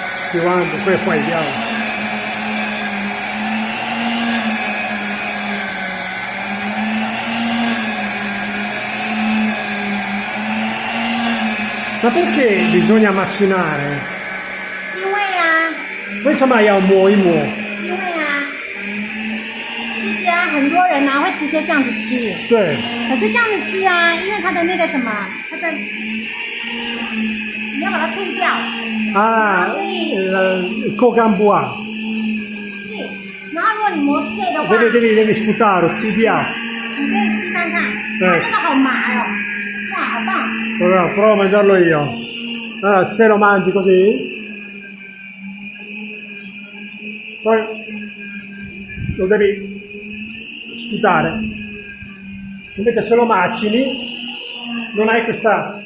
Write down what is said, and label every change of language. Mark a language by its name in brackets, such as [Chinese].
[Italian] Si guarda, poi vediamo. Ma perché bisogna macinare? [Chinese] 因为啊，为什么要磨一磨？因为啊，其实啊，很多人啊会直接这样子吃，对，可是这样子吃啊，因为它的那个什么，它的你要把它吐掉，啊，co cambuà. 对，然后如果你磨碎的话， [Italian] Devi sputare, studiare. [Chinese] 你可以吃看看，哇，这个好麻哦，哇，好棒！ [Italian] Allora, provo a mangiarlo io. Allora, se lo mangi così, poi lo devi sputare. Invece se lo macini, non hai questa...